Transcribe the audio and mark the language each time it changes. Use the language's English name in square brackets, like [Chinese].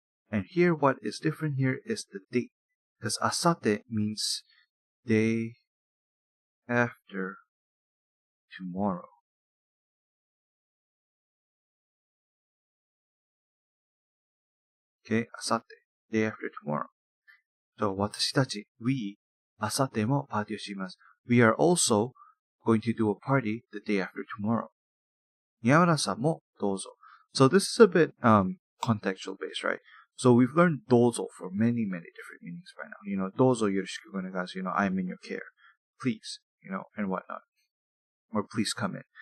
[English] And here, what is different here is the date. Because asate means day after tomorrow. Okay? Asate, day after tomorrow. [Japanese] So, 私たち, we, 明後日もパーティーをします. [English] We are also going to do a party the day after tomorrow. [Japanese] 宮村さんもどうぞ. [English] So this is a bit contextual based, right? So we've learned どうぞ for many, many different meanings by now. You know, [Japanese] どうぞよろしくお願いします. [English] You know, I'm in your care. Please, you know, and whatnot. Or please come in.